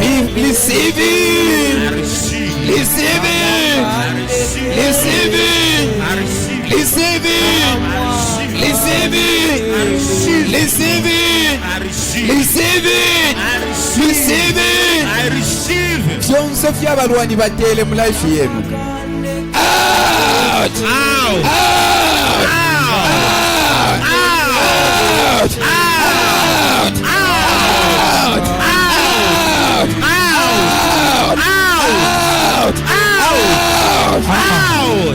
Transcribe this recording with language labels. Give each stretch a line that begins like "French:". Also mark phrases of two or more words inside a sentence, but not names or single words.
English: Be receiving. I receive. Receiving. I receive. Receiving. I receive. Receiving. Receiving. I receive. Receiving. I receive. Receiving. I receive. Receiving. I receive.
Ganda: byonse by'abalwanyi bateele mu life yenu.
English: Out! Out. Out! Out. Out! Out! Out! Out! Out!